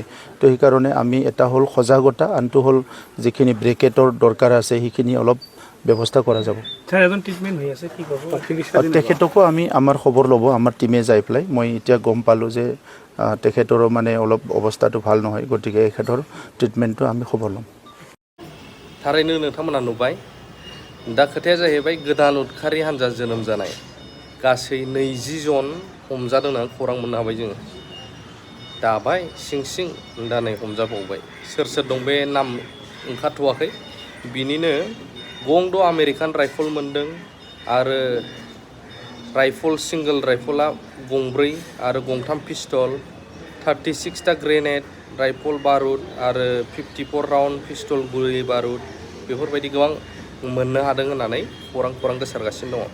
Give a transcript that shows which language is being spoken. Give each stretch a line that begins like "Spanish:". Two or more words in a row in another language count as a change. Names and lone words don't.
Assamese: তো সেইকাৰণে আমি এটা হ'ল সজাগতা, আনটো হ'ল যিখিনি ব্ৰেকেটৰ দৰকাৰ আছে সেইখিনি অলপ ব্যৱস্থা কৰা যাব। তেখেতকো আমি আমাৰ খবৰ ল'ব, আমাৰ টিমে যাই পেলাই। মই এতিয়া গম পালোঁ যে তেখেতৰো মানে অলপ অৱস্থাটো ভাল নহয়, গতিকে এখেতৰ ট্ৰিটমেণ্টটো আমি খবৰ ল'ম।
Bodo: थारैनो नोंथांमोना नुबाय। दा खोथाया जाहैबाय गोदान उदखारि हान्जा जोनोम जानाय गासै 20 जन हमजादों होननानै खौरां मोननो हाबाय जोङो। दाबाय सिं दा नै हमजाबावबाय। सोर दं बे नाम ओंखारथ'वाखै। बिनिनो गंद'
English: American rifle
Bodo: मोनदों आरो राइफल सिंगल राइफला 2 आरो 3 पिस्टल, 36टा ग्रेनेड, राइफल बारुद आरो 54 राउन्ड पिस्टल गुलि बारुद बेफोरबायदि गोबां मोननो हादों होननानै खौरां गोसारगासिनो दङ।